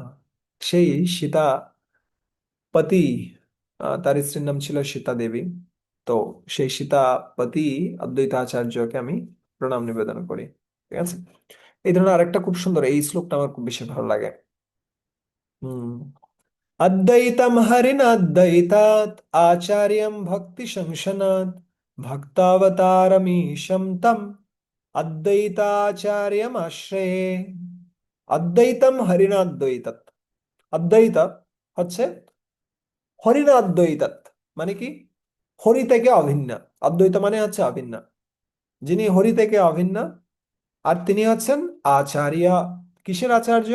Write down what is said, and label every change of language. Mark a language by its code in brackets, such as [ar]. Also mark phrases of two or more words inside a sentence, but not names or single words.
[bn] সেই সীতাপতি, তার স্ত্রীর নাম ছিল সীতা দেবী। তো সেই সীতাপতি অদ্বৈত আচার্যকে আমি প্রণাম নিবেদন করি। ঠিক আছে? এই ধরনের আরেকটা খুব সুন্দর, এই শ্লোকটা আমার খুব বেশি ভালো লাগে। [sa] হম अद्वैतं हरिणाद्वैतात् आचार्यं भक्तिशंशनात् भक्तावतारमीशं तम् अद्वैताचार्यमाश्रये। অদ্বৈতম হরিণাদ্বৈতাৎ, [bn] অদ্বৈত হচ্ছে হরিণাদ্বৈতাৎ, মানে কি? হরি থেকে অভিন্ন। অদ্বৈত মানে হচ্ছে অভিন্ন, যিনি হরি থেকে অভিন্ন। আর তিনি হচ্ছেন আচার্য। কিসের আচার্য?